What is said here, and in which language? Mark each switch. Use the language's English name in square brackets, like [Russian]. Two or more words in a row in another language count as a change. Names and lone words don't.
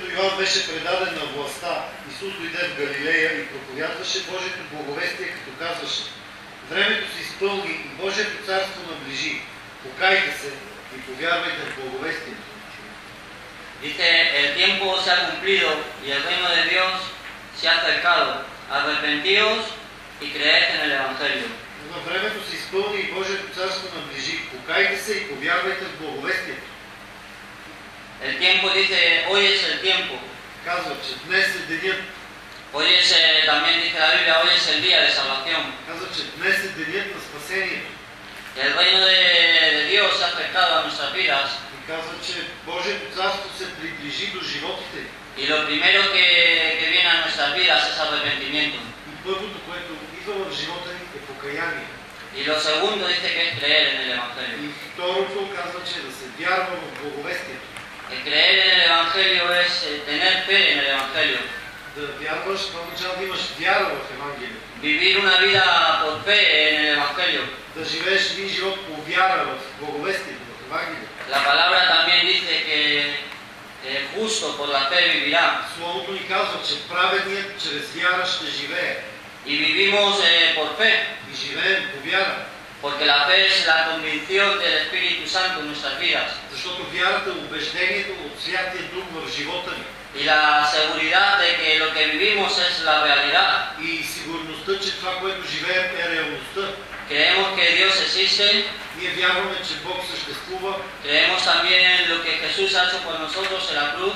[Bulgarian] Йоан беше предаден на властта, Исус дойде в Галилея и проповядваше Божието благовестие, като казваше: времето се изпълни и Божието царство наближи. Покайте се и повярвайте в благовестието. [Spanish] Dice, el tiempo se ha cumplido y el reino de Dios se ha acercado. Arrepentíos y creed en el Evangelio. [Bulgarian] Но времето се изпълни и Божието царство наближи. Покайте се и повярвайте в благовестието. [Spanish] El tiempo dice, hoy es el tiempo. [Bulgarian] Казва, че днес е денят. [Spanish] Hoy es, también dice la Biblia, hoy es el día de salvación. [Bulgarian] Казва, че днес е денят на спасението. [Spanish] El reino de Dios se ha acercado a nuestras vidas [Bulgarian] И казва, че Божието царство се приближи до животите. [Spanish] y lo primero que viene a nuestras vidas es arrepentimiento. [Bulgarian] И първото, което идва в живота ни е покаяние. [Spanish] Y lo segundo dice que es creer en el Evangelio. [Bulgarian] И второто казва, че да се вярва в благовестието. [Spanish] El creer en el Evangelio es tener fe en el Evangelio. [Bulgarian] Да вярваш, това означава да имаш вяра в Евангелието. [Spanish] Vivir una vida por fe en el Evangelio. [Bulgarian] Да живееш един живот по вяра в благовестието, в Евангелието. [Spanish] La palabra también dice que justo por la fe vivirá. [Bulgarian] Словото ни казва, че праведният чрез вяра ще живее. [Spanish] Y vivimos por fe, [Bulgarian] И живеем по вяра. [Spanish] porque la fe es la convicción del Espíritu Santo en nuestras vidas [Bulgarian] Защото вярата е убеждението от Святия Дух в живота ни. [Spanish] y la seguridad de que lo que vivimos es la realidad. [Bulgarian] И сигурността, че това, което живеем, е реалността. [Spanish] Creemos que Dios existe, [Bulgarian] Ние вярваме, че Бог съществува. [Spanish] creemos también lo que Jesús ha hecho por nosotros en la cruz,